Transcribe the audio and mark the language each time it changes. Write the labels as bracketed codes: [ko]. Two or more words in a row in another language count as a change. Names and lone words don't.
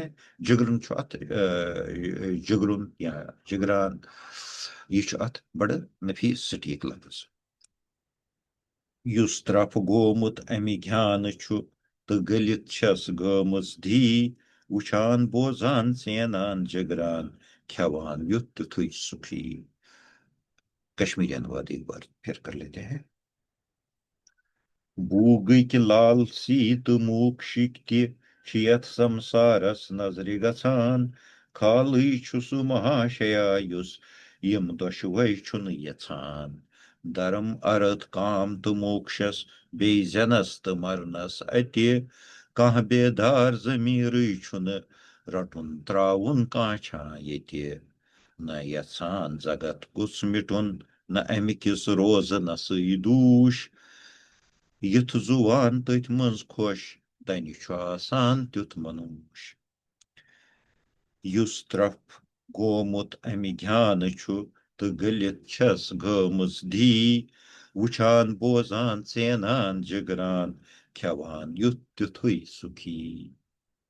[ks] जिगरन अत जिगरुन या जिगरान, यह अत बड़ नफीस सटीक लफज। युस तरफ गोमुत अमि ज्ञान तो गलित छस गमज धी, वुचान बोजान चेनान जिगरान, खेवान युत तिथुई सुखी। [hi] कश्मीरी अनुवाद एक बार फिर कर लेते हैं। [ks] बूगक लाल सीत मोक्षिक यथ संसारस नजरि गछान, खालई छु सु महाशया युस यम दशवै छु न यछान। धर्म अर्थ काम तो मोक्षस बे जनस तो मरनस अति, कह बेदार जमीर छु न रटुन त्रावुन काछा यति। न यछान जगत गुस मिटुन, न अमिकिस रोज न सईदूश, युथ जुवान तथ मंज खुश, धन्य छु आसान त्युथ मनोश। युस तरफ गोमुत अमि ज्ञान तो गलित छस गमज धी, वुचान बोजान चेनान जिगरान, खेवान युथ तिथुई सुखी।